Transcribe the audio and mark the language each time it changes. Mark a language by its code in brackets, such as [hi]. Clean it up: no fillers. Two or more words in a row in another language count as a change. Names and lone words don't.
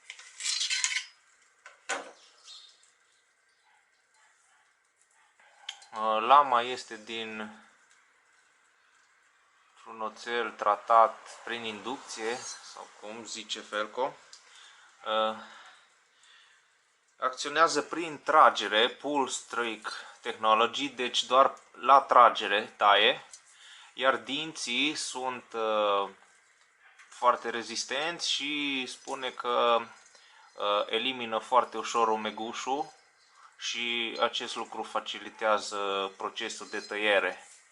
[ro] Lama este din un oțel tratat prin inducție, sau cum zice Felco. Acționează prin tragere, [en] pull strike technology, [ro] deci doar la tragere taie, iar dinții sunt foarte rezistenți și spune că elimină foarte ușor omegușul și acest lucru facilitează procesul de tăiere.